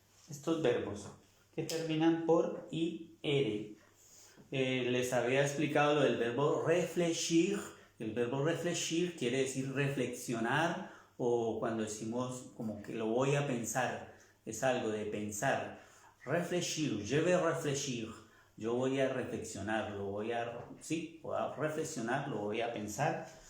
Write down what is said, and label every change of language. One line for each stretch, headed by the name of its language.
Spanish: Estos verbos que terminan por IR. Les había explicado lo del verbo réfléchir. El verbo réfléchir quiere decir reflexionar, o cuando decimos como que lo voy a pensar, es algo de pensar.
French: Réfléchir, je vais réfléchir.
Spanish: Yo voy a reflexionar, voy a reflexionar, lo voy a pensar.